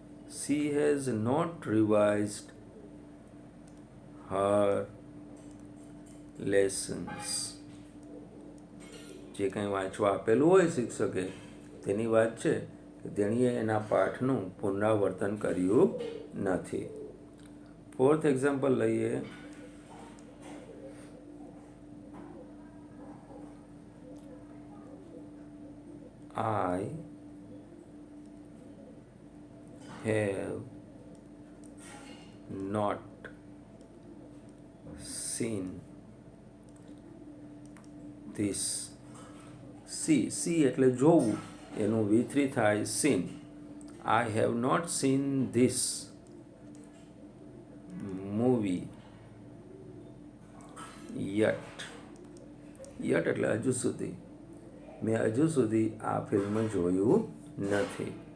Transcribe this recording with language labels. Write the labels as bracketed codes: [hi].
[en] She has not revised her lessons. [gu] જે કંઈ વાંચવા આપેલું હોય શિક્ષકે તેની વાત છે કે તેણીએ એના પાઠનું પુનરાવર્તન કર્યું નથી. [en] Fourth example લઈએ. I have not seen this. [gu] See એટલે જોવું, એનું V3 થાય seen. [en] I have not seen this movie yet. [gu] એટલે હજુ સુધી. મેં હજુ સુધી આ ફિલ્મ જોયું નથી.